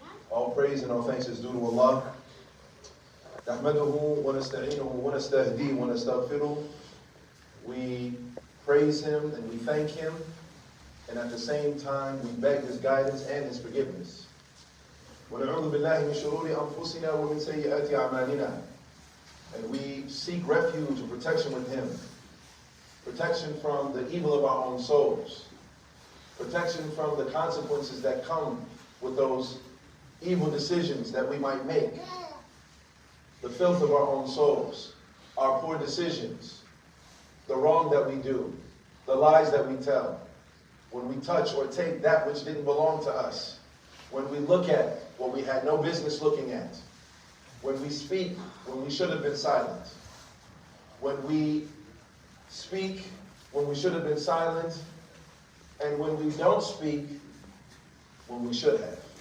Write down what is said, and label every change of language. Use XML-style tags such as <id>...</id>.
<en>All praise and all thanks is due to Allah.</en> <ar>نحمده ونستعينه ونستهديه ونستغفره.</ar> <en>We praise Him and we thank Him, and at the same time we beg His guidance and His forgiveness.</en> <ar>ونعوذ بالله من شرور أنفسنا ومن سيئات أعمالنا.</ar> <en>And we seek refuge and protection with Him. Protection from the evil of our own souls. Protection from the consequences that come with those evil decisions that we might make. The filth of our own souls, our poor decisions, the wrong that we do, the lies that we tell, when we touch or take that which didn't belong to us, when we look at what we had no business looking at, when we speak when we should have been silent, when we speak when we should have been silent, and when we don't speak when we should have.</en>